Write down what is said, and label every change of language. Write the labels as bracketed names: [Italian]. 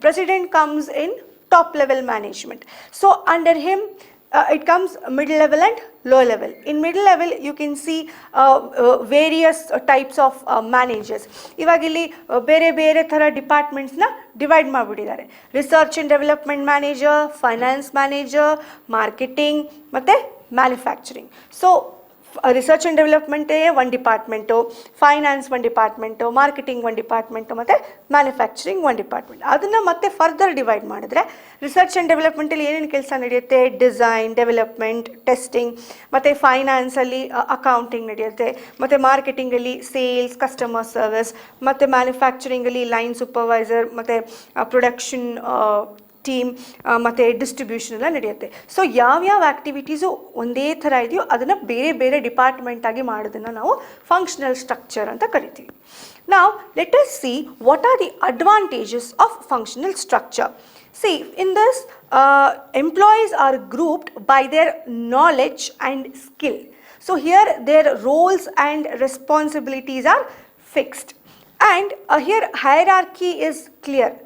[English] President comes in top level management. So under him it comes middle level and low level. In middle level you can see various types of managers. [Kannada] Ivagili bere bere thara departments na divide ಮಾಡಿಬಿಟ್ಟಿದ್ದಾರೆ. [English] Research and development manager, finance manager, marketing ಮತ್ತು manufacturing. [Kannada] So research and ಡೆವಲಪ್ಮೆಂಟೇ ಒಂದು department, finance ಒಂದು department, marketing ಒಂದು department ಮತ್ತು manufacturing ಒಂದು department. ಅದನ್ನು ಮತ್ತೆ further divide ಮಾಡಿದ್ರೆ ರಿಸರ್ಚ್ ಆ್ಯಂಡ್ ಡೆವಲಪ್ಮೆಂಟಲ್ಲಿ ಏನೇನು ಕೆಲಸ ನಡೆಯುತ್ತೆ, ಡಿಸೈನ್, ಡೆವಲಪ್ಮೆಂಟ್, ಟೆಸ್ಟಿಂಗ್, ಮತ್ತು ಫೈನಾನ್ಸಲ್ಲಿ ಅಕೌಂಟಿಂಗ್ ನಡೆಯುತ್ತೆ, ಮತ್ತು ಮಾರ್ಕೆಟಿಂಗಲ್ಲಿ ಸೇಲ್ಸ್, ಕಸ್ಟಮರ್ ಸರ್ವಿಸ್, ಮತ್ತು ಮ್ಯಾನುಫ್ಯಾಕ್ಚರಿಂಗಲ್ಲಿ ಲೈನ್ ಸೂಪರ್ವೈಸರ್ ಮತ್ತು ಪ್ರೊಡಕ್ಷನ್ ಟೀಮ್ ಮತ್ತು ಡಿಸ್ಟ್ರಿಬ್ಯೂಷನ್ ಎಲ್ಲ ನಡೆಯುತ್ತೆ. ಸೊ ಯಾವ್ಯಾವ ಆ್ಯಕ್ಟಿವಿಟೀಸು ಒಂದೇ ಥರ ಇದೆಯೋ ಅದನ್ನು ಬೇರೆ ಬೇರೆ ಡಿಪಾರ್ಟ್ಮೆಂಟಾಗಿ ಮಾಡೋದನ್ನು ನಾವು ಫಂಕ್ಷನಲ್ ಸ್ಟ್ರಕ್ಚರ್ ಅಂತ ಕರಿತೀವಿ. [English] Now let us see what are the advantages of functional structure. See, in this employees are grouped by their knowledge and skill. So here their roles and responsibilities are fixed, and here hierarchy is clear.